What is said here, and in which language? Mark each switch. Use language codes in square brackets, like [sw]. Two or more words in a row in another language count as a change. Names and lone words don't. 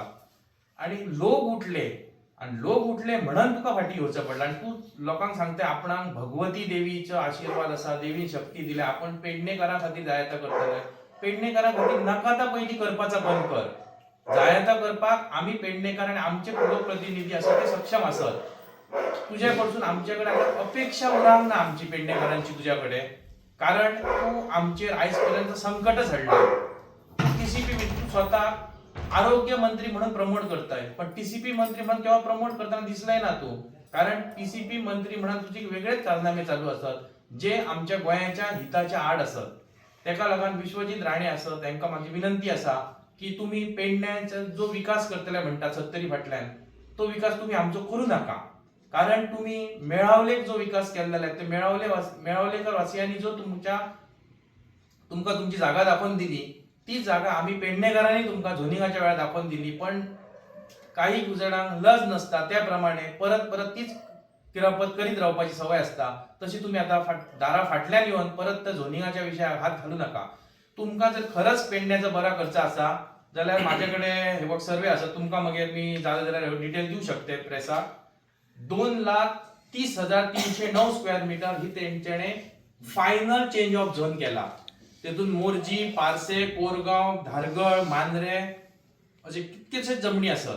[kok] आणि लोक उठले म्हणून तुका फाटी घेवचं पडलं. आणि तू लोकांक सांगता आपणाक भगवती देवीचो आशीर्वाद असा, देवी शक्ती दिल्या, आपण पेडणेकारा खातीर जायता करतले. पेडणेकारा खातीर नाका ता पयली करपाचा बंद कर. जायता करपाक आम्ही पेडणेकार आणि आमचे लोकप्रतिनिधी असत ते सक्षम असत. तुझ्या कडसून आमच्याकडे आता अपेक्षा उरांक ना आमची पेडणेकारांची तुझ्याकडे. कारण तू आमचेर आजपर्यंत संकटच हाडला. [mr] TCP तू स्वतः आरोग्य मंत्री म्हणून प्रमोट करताय, पण TCP मंत्री म्हणून केव्हा प्रमोट करताना दिसलाय ना तू. कारण TCP मंत्री म्हणून तुझे वेगळेच कारनामे चालू असतात जे आमच्या गोंयाच्या हिताच्या आड असत. [kok] तेका लागून विश्वजीत राणे असत तांकां माझी विनंती असा की तुम्ही पेडण्याचा जो विकास करतले म्हणटा 70 फाटल्यान, तो विकास तुम्ही आमचो करू नका. [mr] कारण तुम्ही मेळावलेक जो विकास केलेला आहे ते मेळावलेकर वासियांनी जो तुमका तुमची जागा दाखवून दिली, ती जागा आम्ही पेडणेकारांनी तुमका झोनिंगाच्या वेळा दाखवून दिली. [kok] पण काही जणांक लज नसता, त्याप्रमाणे परत तीच किरापत करीत रावपाची सवय असता. [mr] तशी तुम्ही आता दारा फाटल्यान येऊन परत त्या झोनिंगाच्या विषयाक हात घालू नका. [kok] तुमका जर खरंच पेडण्याचा बरा खर्च असा जाल्यार माझ्याकडे हे बघ सर्वे आसा, तुमका मागीर मी जाल्यार जाल्यार डिटेल देऊ शकते प्रेसाक. 2,30,309 [en] square meter [kok] ही तेंच्याने [en] final change of zone [kok] केला. तेतून मोरजी, पारसे, कोरगाव, धारगळ, मांद्रे असे कितकेशेच जमनी असत.